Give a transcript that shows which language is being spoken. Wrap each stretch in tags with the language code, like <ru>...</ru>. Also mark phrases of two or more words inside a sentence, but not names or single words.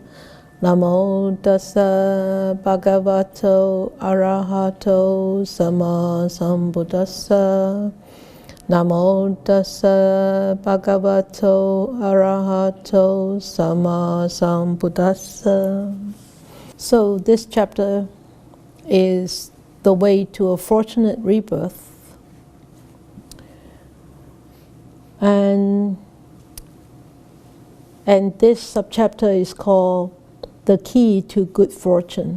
<pi>Namo tassa bhagavato arahato sama sambuddhassa. Namo tassa bhagavato arahato sama sambuddhassa.</pi> <en>So this chapter is the way to a fortunate rebirth. And this subchapter is called The Key to Good Fortune.</en>